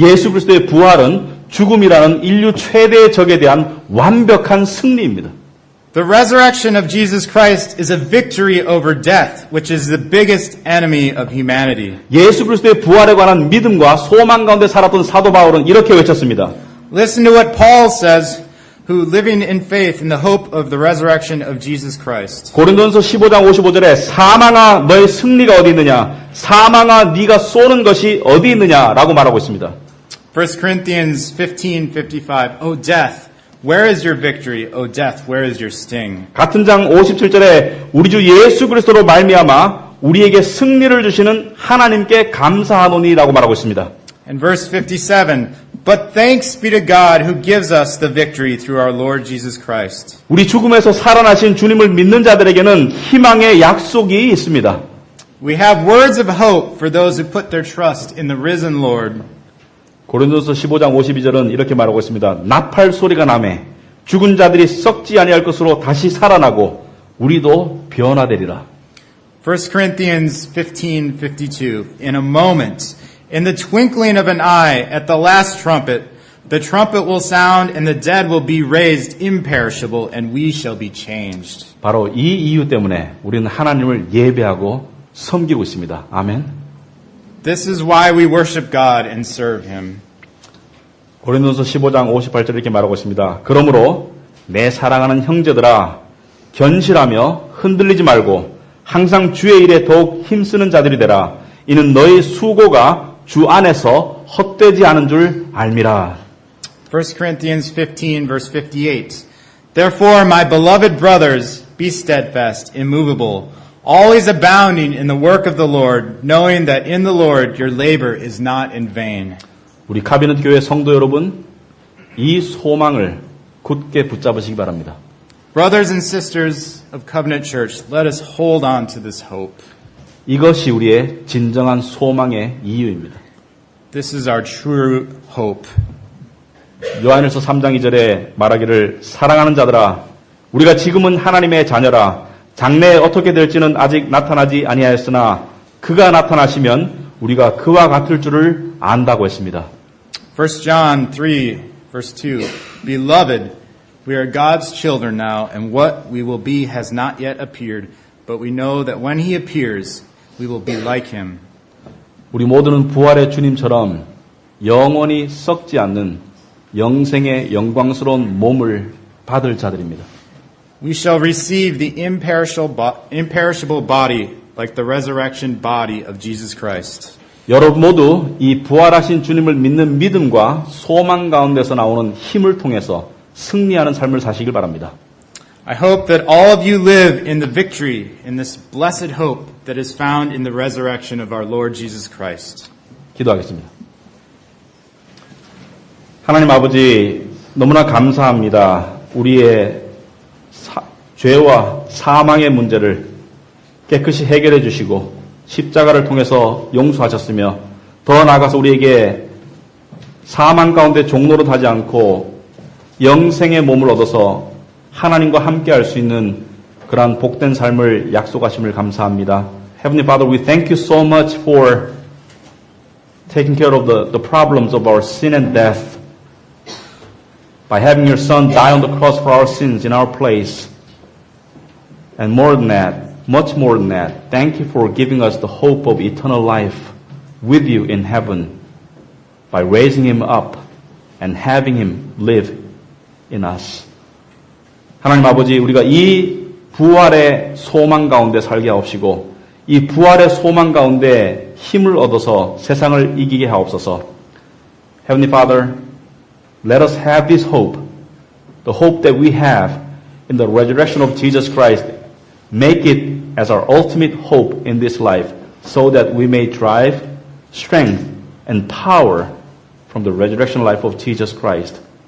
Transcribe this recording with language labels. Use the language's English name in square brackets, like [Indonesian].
[Korean] 예수 그리스도의 부활은 죽음이라는 인류 최대의 적에 대한 완벽한 승리입니다. [English] The resurrection of Jesus Christ is a victory over death, which is the biggest enemy of humanity. [Korean] 예수 그리스도의 부활에 관한 믿음과 소망 가운데 살았던 사도 바울은 이렇게 외쳤습니다. [English] Listen to what Paul says, who living in faith in the hope of the resurrection of Jesus Christ. [Korean] 고린도전서 15장 55절에 사망아 너의 승리가 어디 있느냐? 사망아 네가 쏘는 것이 어디 있느냐라고 말하고 있습니다. [English] 1 Corinthians 15:55. O death, where is your victory? O death, where is your sting? [Korean] 같은 장 57절에 우리 주 예수 그리스도로 말미암아 우리에게 승리를 주시는 하나님께 감사하노니라고 말하고 있습니다. [English] And verse 57. But thanks be to God who gives us the victory through our Lord Jesus Christ. [Korean] 우리 죽음에서 살아나신 주님을 믿는 자들에게는 희망의 약속이 있습니다. [English] We have words of hope for those who put their trust in the risen Lord. [Korean] 고린도서 15장 52절은 이렇게 말하고 있습니다. 나팔 소리가 나매 죽은 자들이 썩지 아니할 것으로 다시 살아나고 우리도 변화되리라. [English] 1 Corinthians 15:52. In a moment, in the twinkling of an eye, at the last trumpet, the trumpet will sound and the dead will be raised imperishable and we shall be changed. [Korean] 바로 이 이유 때문에 우리는 하나님을 예배하고 섬기고 있습니다. 아멘. [English] This is why we worship God and serve Him. [Korean] 고린도서 15장 58절 이렇게 말하고 있습니다. 그러므로 내 사랑하는 형제들아 견실하며 흔들리지 말고 항상 주의 일에 더욱 힘쓰는 자들이 되라. 이는 너희 수고가 주 안에서 헛되지 않은 줄 알미라. [English] 1 Corinthians 15 verse 58. Therefore, my beloved brothers, be steadfast, immovable, always abounding in the work of the Lord, knowing that in the Lord your labor is not in vain. [Korean] 우리 카비넷 교회 성도 여러분, 이 소망을 굳게 붙잡으시기 바랍니다. [English] Brothers and sisters of Covenant Church, let us hold on to this hope. [Korean] 이것이 우리의 진정한 소망의 이유입니다. [English] This is our true hope. [Korean] 요한일서 3장 2절에 말하기를 사랑하는 자들아 우리가 지금은 하나님의 자녀라 장래에 어떻게 될지는 아직 나타나지 아니하였으나 그가 나타나시면 우리가 그와 같을 줄을 안다고 했습니다. [English] 1 John 3, verse 2. Beloved, we are God's children now, and what we will be has not yet appeared, but we know that when he appears, we will be like him. [Korean] 우리 모두는 부활의 주님처럼 영원히 썩지 않는 영생의 영광스러운 몸을 받을 자들입니다. [English] We shall receive the imperishable body like the resurrection body of Jesus Christ. [Korean] 여러분 모두 이 부활하신 주님을 믿는 믿음과 소망 가운데서 나오는 힘을 통해서 승리하는 삶을 사시길 바랍니다. [English] I hope that all of you live in the victory, in this blessed hope that is found in the resurrection of our Lord Jesus Christ. [Korean] 기도하겠습니다. 하나님 아버지, 너무나 감사합니다. 우리의 죄와 사망의 문제를 깨끗이 해결해 주시고 십자가를 통해서 용서하셨으며 더 나아가서 우리에게 사망 가운데 종로로 하지 않고 영생의 몸을 얻어서 하나님과 함께 할 수 있는 그러한 복된 삶을 약속하심을 감사합니다. [English] Heavenly Father, we thank you so much for taking care of the problems of our sin and death by having your Son die on the cross for our sins in our place. And more than that, much more than that, thank you for giving us the hope of eternal life with you in heaven by raising him up and having him live in us. [Korean] 하나님 아버지, 우리가 이 부활의 소망 가운데 살게 하옵시고 이 부활의 소망 가운데 힘을 얻어서 세상을 이기게 하옵소서. [English] Heavenly Father, let us have this hope, the hope that we have in the resurrection of Jesus Christ. Make it as our ultimate hope in this life so that we may derive strength and power from the resurrection life of Jesus Christ.